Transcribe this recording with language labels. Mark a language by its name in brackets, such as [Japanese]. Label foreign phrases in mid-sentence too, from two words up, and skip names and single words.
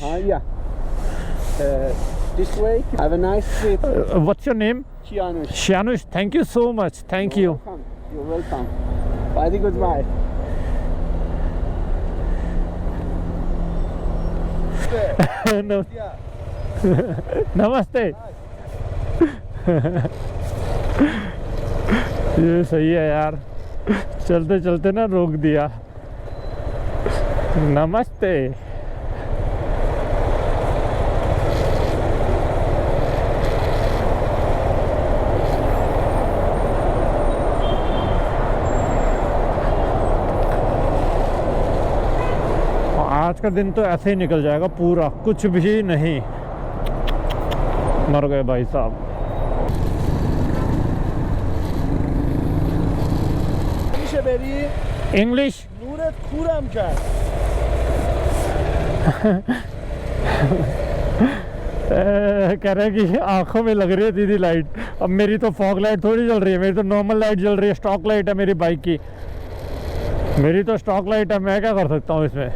[English] Yeah. This way. Have a nice trip. What's your name? Kianush. Shanush. Thank you so much. Thank you. Welcome. You're welcome. Very goodbye. No. [Urdu] نمستے. یہ صحیح ہے یار، چلتے چلتے نا روک دیا. نمستے. آج کا دن تو ایسے ہی نکل جائے گا پورا، کچھ بھی نہیں. مر گئے بھائی صاحب. [Persian] میشه بری؟ [Urdu] इंग्लिश। [Persian] نورت کورم کرد. [Urdu] کہہ رہے کہ آنکھوں میں لگ رہی ہے دیدی لائٹ. اب میری تو [English] fog light [Urdu] تھوڑی جل رہی ہے، میری تو [English] normal light [Urdu] جل رہی ہے, [English] stock light [Urdu] ہے میری بائیک کی. میری تو [English] stock light [Urdu] ہے، میں کیا کر سکتا ہوں اس میں.